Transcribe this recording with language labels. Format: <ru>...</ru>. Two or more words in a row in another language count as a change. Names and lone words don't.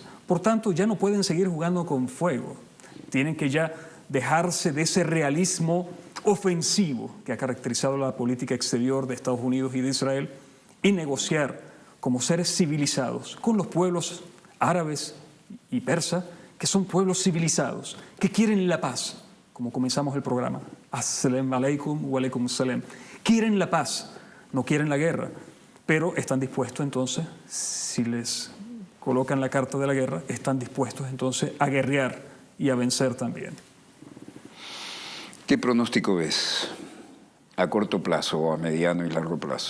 <es>Por tanto, ya no pueden seguir jugando con fuego. Tienen que ya dejarse de ese realismo ofensivo que ha caracterizado la política exterior de Estados Unidos y de Israel y negociar como seres civilizados con los pueblos árabes y persas, que son pueblos civilizados, que quieren la paz, como comenzamos el programa.</es> <ar>السلام عليكم وعليكم السلام.</ar> <es>Quieren la paz, no quieren la guerra, pero están dispuestos entonces, si les colocan la carta de la guerra, están dispuestos entonces a guerrear y a vencer también. ¿Qué pronóstico ves a corto plazo o a mediano y largo plazo?</es>